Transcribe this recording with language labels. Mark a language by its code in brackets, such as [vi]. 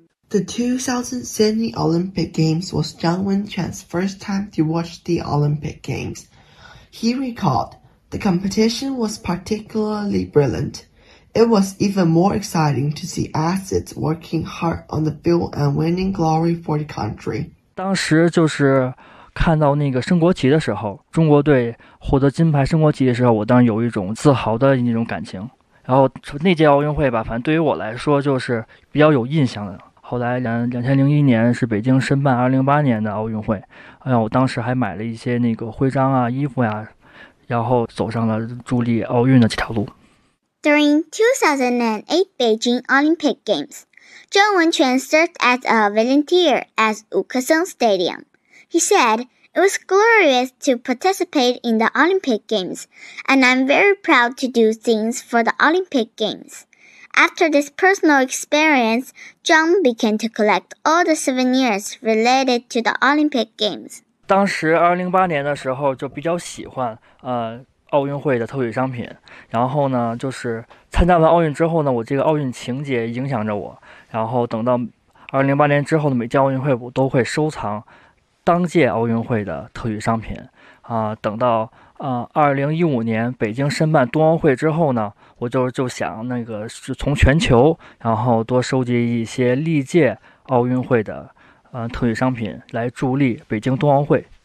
[en] The 2000 Sydney Olympic Games was Zhang Wenquan's first time to watch the Olympic Games. He recalled, the competition was particularly brilliant. It was even more exciting to see athletes working hard on the field and winning glory for the country. [zh] 当时就是看到那个升国旗的时候，中国队获得金牌升国旗的时候，我当时有一种自豪的那种感情。然后那届奥运会吧，反正对于我来说就是比较有印象的。后来2001年是北京申办2008年的奥运会，哎呀，我当时还买了一些那个徽章啊、衣服呀、啊，然后走上了助力奥运的这条路。 [en] During 2008 Beijing Olympic Games, Zhang Wenquan served as a volunteer at Wukesong Stadium. He said, "It was glorious to participate in the Olympic Games, and I'm very proud to do things for the Olympic Games." After this personal experience, Zhang began to collect all the souvenirs related to the Olympic Games. [zh] 当时2008年的时候就比较喜欢奥运会的特许商品，然后呢就是参加完奥运之后呢，我这个奥运情节影响着我，然后等到2008年之后的每届奥运会我都会收藏当届奥运会的特许商品啊，等到2015年北京申办冬奥会之后呢，我就想那个是从全球然后多收集一些历届奥运会的特许商品来助力北京冬奥会。